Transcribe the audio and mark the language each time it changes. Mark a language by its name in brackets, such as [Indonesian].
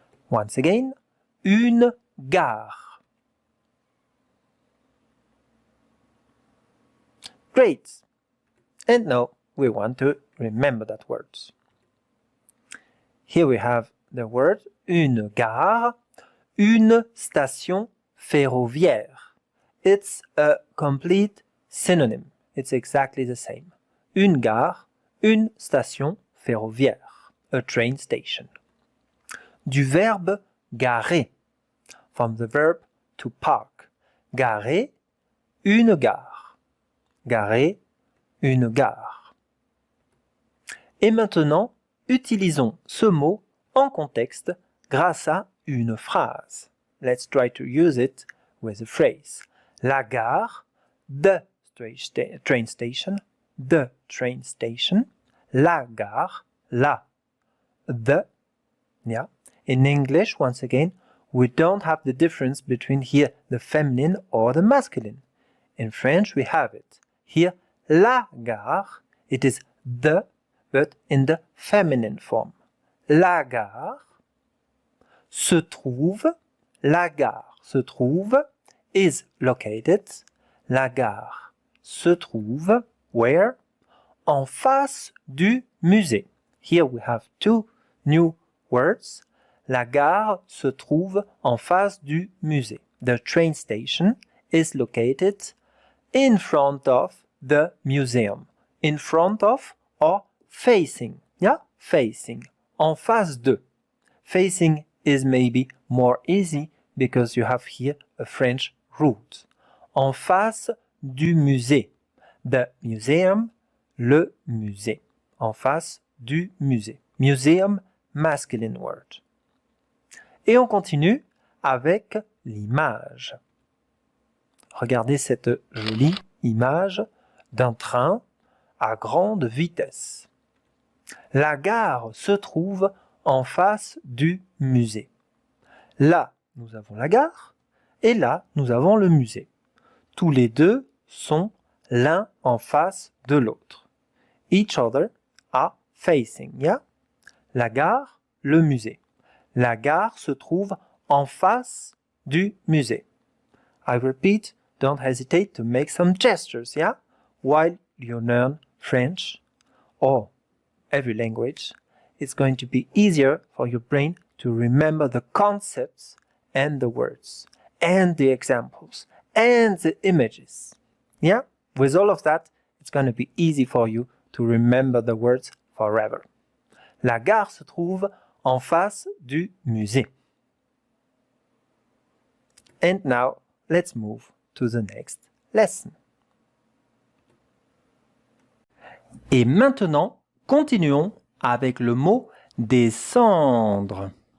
[English] Once again, une gare. Great! And now we want to remember that word. Here we have the word [French] une gare, une station ferroviaire. [English] It's a complete synonym. It's exactly the same. [French] Une gare, une station ferroviaire. [English] A train station. [French] Du verbe garer. [English] From the verb to park. Garer, une gare. [French] Garer, une gare. Et maintenant, utilisons ce mot en contexte grâce à une phrase. [English] Let's try to use it with a phrase. [French] La gare, [English] the train station, the train station. [French] La gare, la, [English] the. Yeah. In English, once again, we don't have the difference between here the feminine or the masculine. In French, we have it. Here, [French] la gare, [English] it is the, but in the feminine form. [French] La gare se trouve, la gare se trouve, [English] is located. [French] La gare se trouve, [English] where? [French] En face du musée. [English] Here we have two new words. [French] La gare se trouve en face du musée. [English] The train station is located in front of the museum. In front of or facing. Yeah, facing. [French] En face de. [English] Facing is maybe more easy because you have here a French root. [French] En face du musée. [English] The museum, [French] le musée. En face du musée. [English] Museum, masculine word. [French] Et on continue avec l'image. Regardez cette jolie image d'un train à grande vitesse. La gare se trouve en face du musée. Là, nous avons la gare et là, nous avons le musée. Tous les deux sont l'un en face de l'autre. [English] Each other are facing, yeah? [French] La gare, le musée. La gare se trouve en face du musée. [English] I repeat, don't hesitate to make some gestures, yeah? While you learn French or every language, it's going to be easier for your brain to remember the concepts and the words and the examples and the images. Yeah? With all of that, it's going to be easy for you to remember the words forever. [French] La gare se trouve en face du musée. [English] And now, let's move to the next lesson. [French] Et maintenant, continuons avec le mot descendre.